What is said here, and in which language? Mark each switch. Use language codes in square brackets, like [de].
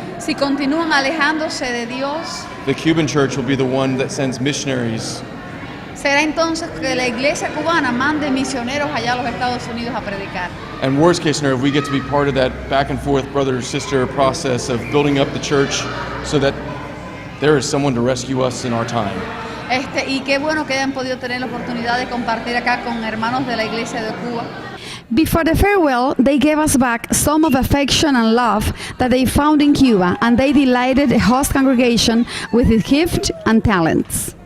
[es] si continúan alejándose de Dios, [en] the Cuban church will be the one that sends missionaries [es] será entonces que la iglesia cubana mande misioneros allá a los Estados Unidos a predicar. [en] and worst case scenario, if we get to be part of that back and forth brother sister process of building up the church so that there is someone to rescue us in our time. [es] Y qué bueno que hayan podido tener la oportunidad de compartir acá con hermanos de la iglesia de Cuba. [en] Before the farewell, they gave us back some of affection and love that they found in Cuba, and they delighted the host congregation with its gift and talents.